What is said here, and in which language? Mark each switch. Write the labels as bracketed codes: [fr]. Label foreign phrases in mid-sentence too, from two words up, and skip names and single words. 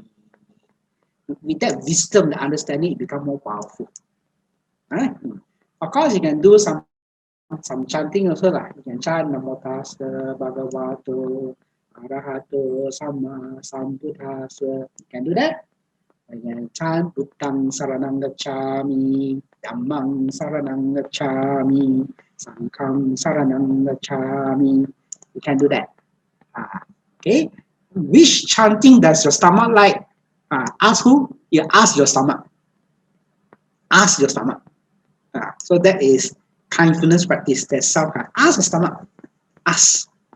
[en] With that wisdom, the understanding, it becomes more powerful. Right? Of course, you can do some chanting also. You can chant [pi] Namo Tassa Bhagavato Arahato Sama Sambuddhassa. [en] You can do that. You can chant [pi] Buddhang Saranang Gacchami, Dhammang Saranang Gacchami, Sanghang Saranang Gacchami. [en] You can do that. Okay. Which chanting does your stomach like? Ask who? You ask your stomach. Ask your stomach. So that is kindfulness practice, that's self-kind. Ask the stomach. Ask.